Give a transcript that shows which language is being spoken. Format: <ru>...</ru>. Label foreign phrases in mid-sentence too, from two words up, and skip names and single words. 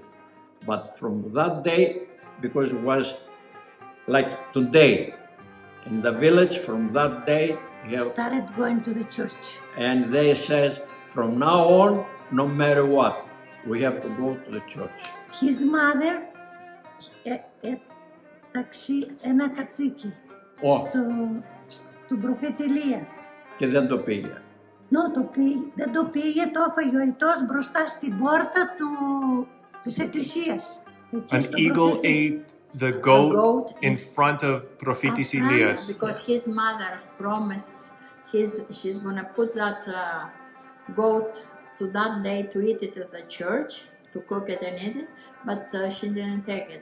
<en>But from that day, because it was like today in the village, from that day, you have, Started going to the church. and they says from now on, no matter what, we have to go to the church. His mother</en> <el>έταξε ένα κατσίκι στον προφήτη Ηλία. Και δεν το πήγε. Δεν το πήγε, το έφαγε ο αητός μπροστά στην πόρτα της εκκλησίας.</el> <en>An eagle ate the goat in front of Prophetis Elias. Because his mother promised she's gonna put that goat to that day to eat it at the church, to cook it and eat it, but she didn't take it.</en>